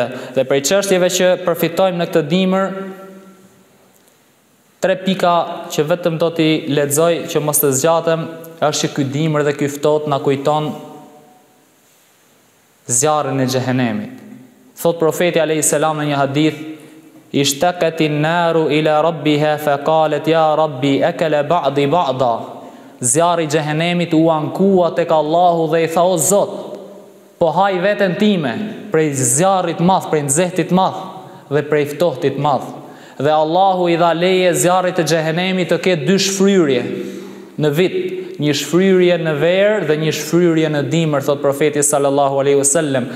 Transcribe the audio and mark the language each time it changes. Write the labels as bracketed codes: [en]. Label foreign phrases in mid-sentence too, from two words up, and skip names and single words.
[sq] Dhe prej çështjeve që përfitojmë në këtë dimër, 3 pika që vetëm do t'i lexoj që mos të zgjatem, është që ky dimër dhe ky ftohtë na kujton zjarrin e xhehenemit. Thot profeti [ar] عليه السلام [sq] në një hadith: [ar] "اشتكت النار إلى ربها فقالت يا رب أكل بعضي بعضا." [sq] Zjarri i xhehenemit u ankua tek Allahu dhe i tha: "O Zot, po haj veten time prej zjarrit madh, prej nxehtit madh dhe prej ftohtit madh." Dhe Allahu i dha leje zjarrit të xhehenemit të ketë 2 shfryrje në vit, një shfryrje në verë dhe një shfryrje në dimër, thot profeti [ar] صلى الله عليه وسلم.